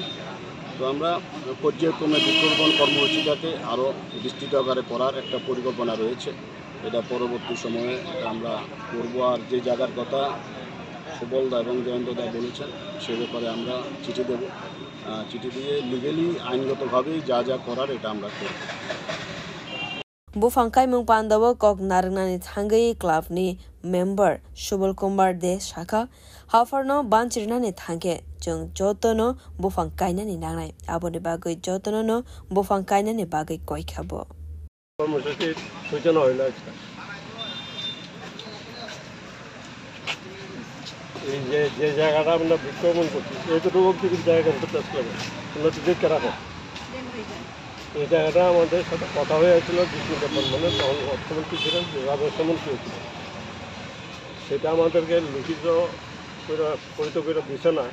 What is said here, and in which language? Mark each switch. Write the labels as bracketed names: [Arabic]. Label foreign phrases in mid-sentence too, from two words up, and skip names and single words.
[Bangla] তো আমরা পর্যায়ক্রমে বৃক্ষরোপণ কর্মসূচিটাকে আরও বিস্তৃত আকারে করার একটা পরিকল্পনা রয়েছে, এটা পরবর্তী সময়ে আমরা করব। আর যে জায়গার কথা সুবলদা এবং জয়ন্তদা বলেছেন সে ব্যাপারে আমরা চিঠি দেব, চিঠি দিয়ে লিগেলি আইনগতভাবেই যা যা করার এটা আমরা করব। [Kok Borok] Bufangkai Mungpandawa Kok Narangnani Thangai Club ni member Subal Kumar De Shaka Hafarno Banchirnani Thange Jung Jotono Bufangkaina ni Nangai Aboni Bagoi Jotono no Bufangkaina ni Bagai Koikabo [Bangla] কর্মসূচি সূচনা হইল আজকে। এই যে জায়গাটা আমরা বৃক্ষরোপণ করছি এইটুকু কিছু জায়গা প্রেস ক্লাবে তোমরা তো দেখে রাখো। এই জায়গাটা আমাদের সাথে কথা হয়েছিল মানে তখন অর্থমন্ত্রী ছিলেন, রাজস্বমন্ত্রী হয়েছিল, সেটা আমাদেরকে লিখিত পরিত করে দিছে না।